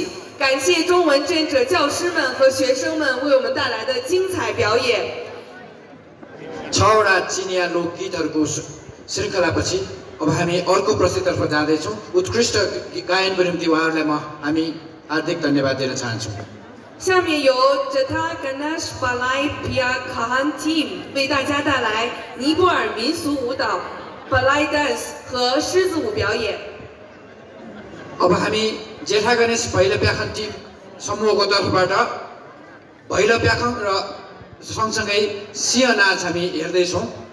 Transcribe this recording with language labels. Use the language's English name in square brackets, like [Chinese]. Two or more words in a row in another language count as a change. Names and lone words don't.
[Chinese] 感谢中文志愿者教师们和学生们为我们带来的精彩表演。 [Nepali] छवटा चिनिया लोकगीतहरूको श्रृङ्खलापछि अब हामी अर्को प्रस्तुतितर्फ जाँदैछौँ। उत्कृष्ट गायनको निम्ति उहाँहरूलाई हामी हार्दिक धन्यवाद दिन चाहन्छौँ। [Chinese] 下面由 Jatha Ganesh Balai Pia Khan Team 为大家带来尼泊尔民俗舞蹈 Balai Dance 和狮子舞表演。 [Nepali] अब हामी जेठा गणेश भैला प्याखन टिम समूहको तर्फबाट भैला प्याखन र सँगसँगै सिंह नाच हामी हेर्दैछौँ।